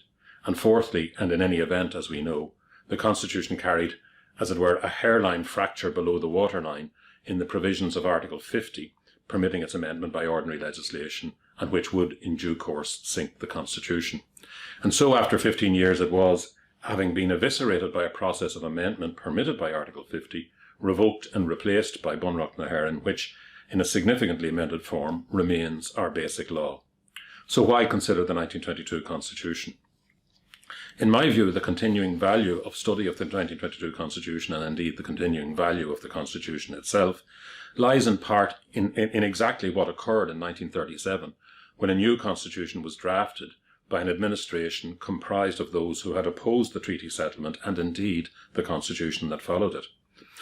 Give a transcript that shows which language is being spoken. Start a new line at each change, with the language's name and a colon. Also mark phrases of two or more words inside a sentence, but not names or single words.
English: And fourthly, and in any event, as we know, the Constitution carried, as it were, a hairline fracture below the waterline in the provisions of Article 50, permitting its amendment by ordinary legislation, and which would, in due course, sink the Constitution. And so, after 15 years, it was, having been eviscerated by a process of amendment permitted by Article 50, revoked and replaced by Bunreacht na hÉireann, which, in a significantly amended form, remains our basic law. So why consider the 1922 Constitution? In my view, the continuing value of study of the 1922 Constitution, and indeed the continuing value of the Constitution itself, lies in part in exactly what occurred in 1937, when a new Constitution was drafted by an administration comprised of those who had opposed the treaty settlement and indeed the Constitution that followed it.